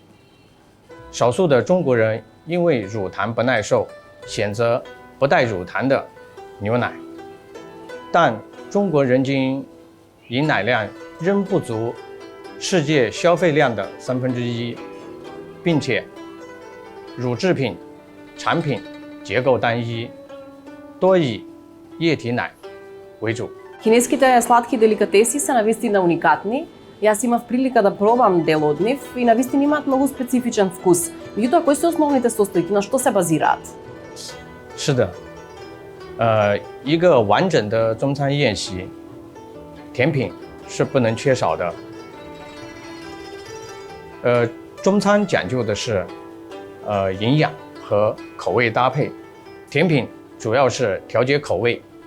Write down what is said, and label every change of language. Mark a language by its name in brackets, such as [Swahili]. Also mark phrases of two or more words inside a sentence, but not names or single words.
[Chinese] 少数的中国人因为乳糖不耐受，选择不带乳糖的牛奶，但中国人均饮奶量仍不足世界消费量的1/3，并且乳制品产品结构单一，多以液体奶为主。 [Macedonian] Кинеските сладки деликатеси се навистина уникатни. Јас имав прилика да пробам дел од нив и навистина имаат многу специфичен вкус. Меѓутоа, кои се основните состојки, на што се базираат? [Chinese] 是的，一个完整的中餐宴席，甜品是不能缺少的。中餐讲究的是营养和口味搭配，甜品主要是调节口味。